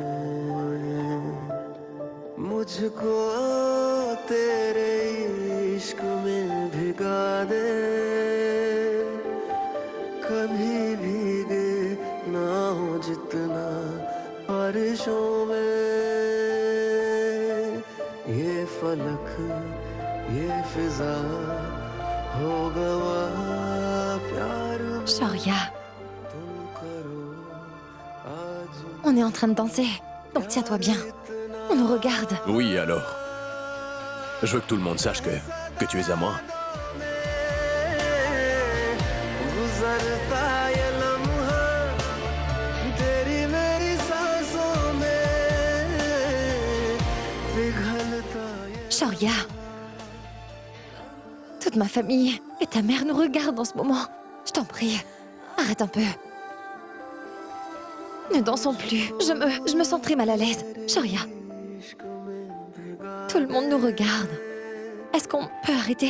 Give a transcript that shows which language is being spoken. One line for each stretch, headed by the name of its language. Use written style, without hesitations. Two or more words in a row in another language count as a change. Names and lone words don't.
Hindi: मुझको तेरे इश्क में भिगा दे कभी भीगे ना हो जितना बारिशों में ये फलक ये फिजा हो गवा प्यार में
French: Shoria,
Hindi: तुम करो आज
French: on est en train de danser, donc tiens-toi bien. On nous regarde. Oui, alors. Je veux que tout le monde sache que tu es à moi.
Hindi: गुजरता ये लम्हा तेरी मेरी सांसों में पिघलता ये
French: Shoria, toute ma famille et ta mère nous regardent en ce moment. Je t'en prie, arrête un peu. Ne dansons plus. Je me sens très mal à l'aise. Shoria,
Hindi: इश्क में भिगा
French: tout le monde nous regarde. Est-ce qu'on peut arrêter?